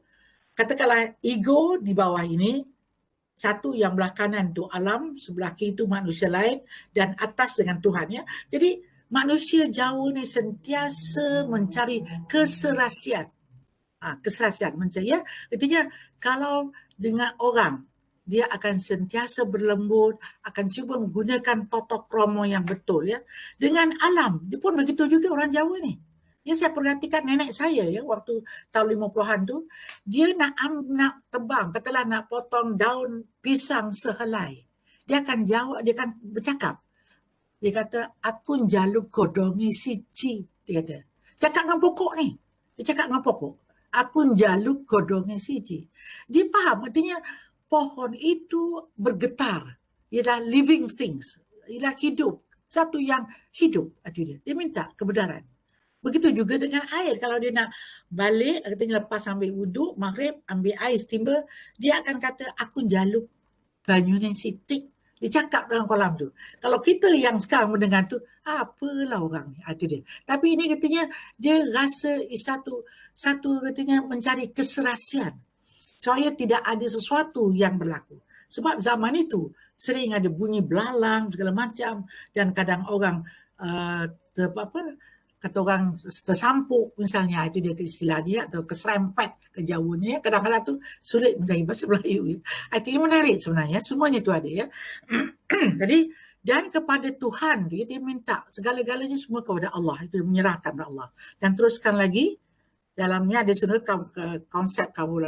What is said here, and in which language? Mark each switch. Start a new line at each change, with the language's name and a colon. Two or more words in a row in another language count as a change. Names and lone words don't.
Malay: Katakanlah ego di bawah ini, satu yang belah kanan tu alam, sebelah kiri tu manusia lain dan atas dengan Tuhan ya. Jadi manusia Jawa ni sentiasa mencari keserasian. Keserasian mencari ya. Artinya kalau dengan orang dia akan sentiasa berlembut, akan cuba menggunakan
Javanese: totok kromo
Malay: yang betul ya. Dengan alam, dia pun begitu juga orang Jawa ni. Ya, saya perhatikan nenek saya ya waktu tahun 50-an tu, dia nak tebang, katalah nak potong daun pisang sehelai. Dia akan jawab, dia akan bercakap. Dia kata,
Javanese: aku njaluk godongi siji.
Malay: Dia kata, cakap dengan pokok ni. Dia cakap dengan pokok.
Javanese: Aku njaluk godongi siji.
Malay: Dia faham, artinya pohon itu bergetar. Ialah
English: living things.
Malay: Ialah hidup. Satu yang hidup. Dia minta kebenaran. Begitu juga dengan air. Kalau dia nak balik, katanya lepas ambil wuduk, maghrib, ambil air timba, dia akan kata,
Javanese: aku njaluk banyunan sitik.
Malay: Dia cakap dalam kolam tu. Kalau kita yang sekarang mendengar tu, apalah orang ni. Itu dia. Tapi ini katanya, dia rasa satu katanya mencari keserasian. Supaya tidak ada sesuatu yang berlaku. Sebab zaman itu sering ada bunyi belalang segala macam dan kadang orang kata orang tersampuk misalnya, itu dia istilah dia, atau keserempet ke Jawanya. Kadang-kadang tu sulit mencari bahasa Melayu. Itu yang menarik sebenarnya. Semuanya tu ada ya. Jadi dan kepada Tuhan dia minta segala-galanya semua kepada Allah. Itu menyerahkan kepada Allah. Dan teruskan lagi dalamnya ada sebenarnya konsep kabulan.